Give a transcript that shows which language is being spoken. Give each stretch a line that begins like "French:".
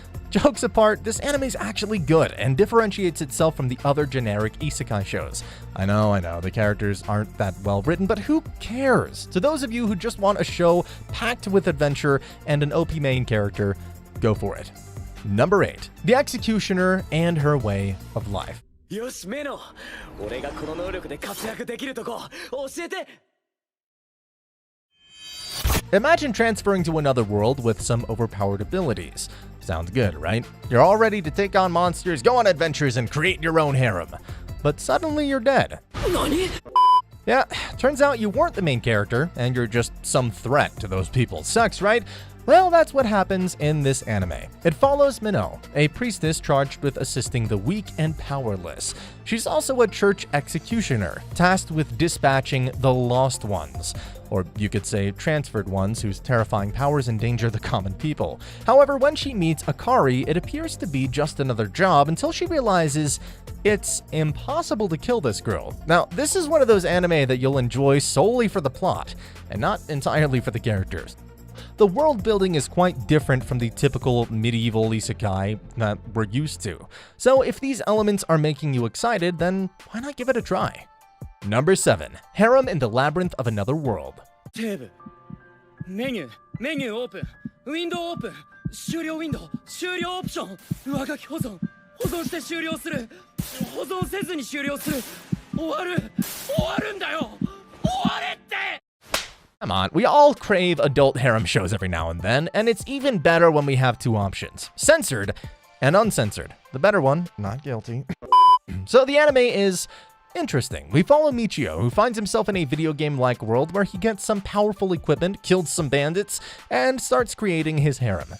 English: Jokes apart, this anime is actually good and differentiates itself from the other generic isekai shows. I know, the characters aren't that well written, but who cares? To those of you who just want a show packed with adventure and an OP main character, go for it. Number 8, The Executioner and Her Way of Life.
Japanese: よしメノ俺がこの能力で活躍できるとこ教えて
English: Imagine transferring to another world with some overpowered abilities. Sounds good, right? You're all ready to take on monsters, go on adventures, and create your own harem. But suddenly you're dead.
Japanese: 何
English: Yeah, turns out you weren't the main character, and you're just some threat to those people. Sucks, right? Well, that's what happens in this anime. It follows Minnow, a priestess charged with assisting the weak and powerless. She's also a church executioner, tasked with dispatching the lost ones. Or you could say transferred ones whose terrifying powers endanger the common people. However, when she meets Akari, it appears to be just another job until she realizes it's impossible to kill this girl. Now, this is one of those anime that you'll enjoy solely for the plot, and not entirely for the characters. The world building is quite different from the typical medieval isekai that we're used to. So if these elements are making you excited, then why not give it a try? Number 7, Harem in the Labyrinth of Another World.
Japanese: テーブメニューオープンウィンドウオープン終了ウィンドウ終了オプション上書き保存して終了する保存せずに終了する終わるんだよ終われって
English: Come on, we all crave adult harem shows every now and then, and it's even better when we have two options, censored and uncensored. The better one, not guilty. So the anime is interesting. We follow Michio, who finds himself in a video game-like world where he gets some powerful equipment, kills some bandits, and starts creating his harem.